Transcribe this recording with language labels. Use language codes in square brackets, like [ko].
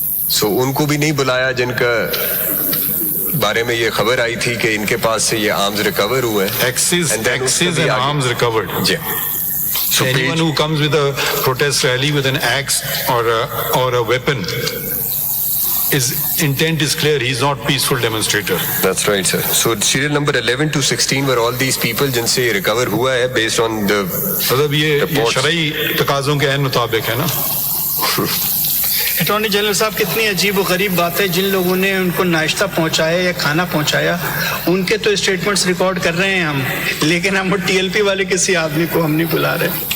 [ur] سو ان کو بھی نہیں بلایا جن کا بارے میں یہ خبر آئی تھی کہ ان کے پاس سے یہ آرمز ریکور ہوئے ہیں. [en] Axes and arms recovered. [ur] جی. [en] So anyone who comes with a protest rally with an axe or a weapon, his intent is clear. He is not peaceful demonstrator. That's right, sir. So serial number 11 to 16 were all these people [ur] جن سے recover ہوا ہے [en] based on the [ur] مطلب یہ شرعی تقاضوں کے عین مطابق ہے نا. اٹارنی جنرل صاحب, کتنی عجیب و غریب بات ہے. جن لوگوں نے ان کو ناشتہ پہنچایا یا کھانا پہنچایا ان کے تو اسٹیٹمنٹس ریکارڈ کر رہے ہیں ہم, لیکن ہم ٹی ایل پی والے کسی آدمی کو ہم نہیں بلا رہے.